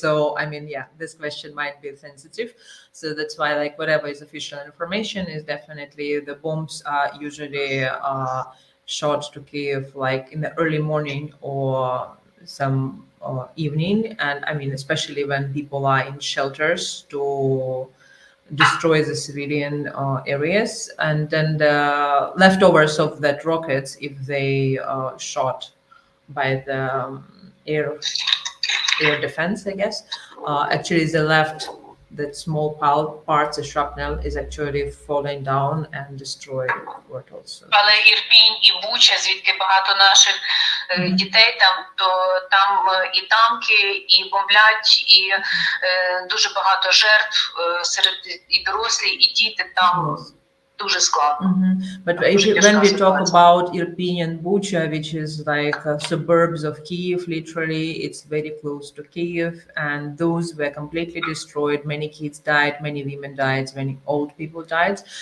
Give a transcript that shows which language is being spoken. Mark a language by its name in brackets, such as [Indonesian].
[English] So I mean, this question might be sensitive. So that's why, like, whatever is official information is definitely the bombs are usually shot to Kiev like in the early morning or some evening, and I mean especially when people are in shelters to destroy the civilian areas, and then the leftovers of that rockets, if they shot by the air defense, I guess, actually the left, that small parts of shrapnel is actually falling down and destroying what also. [Ukrainian] Але Ірпінь і Буча, звідки багато наших дітей то там і танки, і бомблять, і дуже багато жертв серед і дорослі, і діти там. Дуже складно. [English] But when we talk about Irpin and Bucha, which is like suburbs of Kiev, literally, it's very close to Kiev, and those were completely destroyed. Many kids died, many women died, many old people died.